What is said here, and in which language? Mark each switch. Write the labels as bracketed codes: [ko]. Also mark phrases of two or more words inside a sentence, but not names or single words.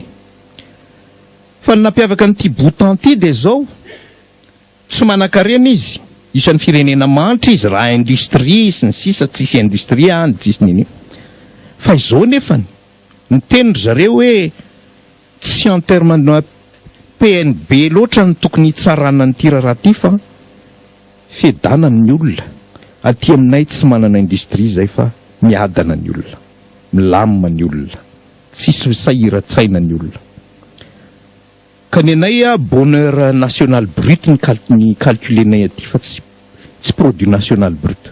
[mg] Fa ny nampiavaka an'ity Bhoutan ity dia zao tsy manan-karena izy. Isan'ny firenena manitra izy raha industrie sy ny sisa, tsisy industrie any, tsisy nini. Fa izao nefany ny tenindry zareo hoe tsy [fr] en terme de PNB [mg] loatra ny tokony hitsarana ny tira raha ty fa fedana ny olona. Aty aminay tsy manana industrie zay fa miadana ny olona, milamina ny olona, tsisy sahiran-tsaina ny olona. Ka ny anay [fr] bonheur national brut [mg] ny calculenay aty fa tsy [fr] produit national brut.